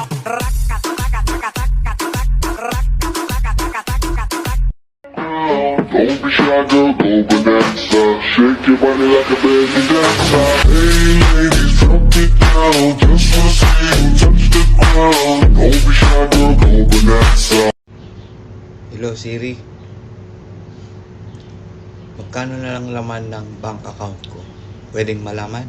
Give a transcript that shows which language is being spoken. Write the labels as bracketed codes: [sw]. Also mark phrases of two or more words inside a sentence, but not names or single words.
[en] Raca, taca, taca, taca, taca, raca, taca, taca, taca, taca. Don't be shy, girl, go bonanza. Shake your body like a baby dancer. Hey ladies, drop it down. Just wanna see you touch the ground. Don't be shy, girl, go bonanza. Hello Siri. [tl] Magkano na lang laman ng bank account ko? Pwedeng malaman?